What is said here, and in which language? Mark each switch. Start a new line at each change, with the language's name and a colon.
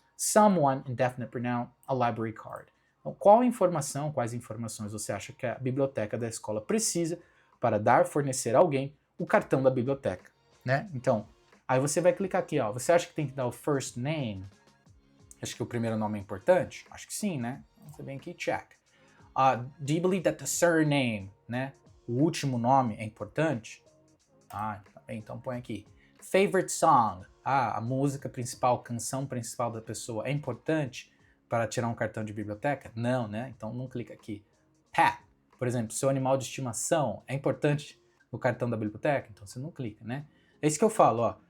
English: Someone, indefinite pronoun, a library card.
Portuguese: Então, quais informações você acha que a biblioteca da escola precisa para dar, fornecer a alguém o cartão da biblioteca, né? Então, aí você vai clicar aqui, ó. Você acha que tem que dar o first name? Acho que o primeiro nome é importante? Acho que sim, né? Você vem aqui e check.
English: Do you believe that the surname, né?
Portuguese: O último nome é importante? Tá bem, então põe aqui. Favorite song. A música principal, canção principal da pessoa é importante para tirar um cartão de biblioteca? Não, né? Então não clica aqui. Pet, por exemplo, seu animal de estimação é importante no cartão da biblioteca? Então você não clica, né? É isso que eu falo, ó.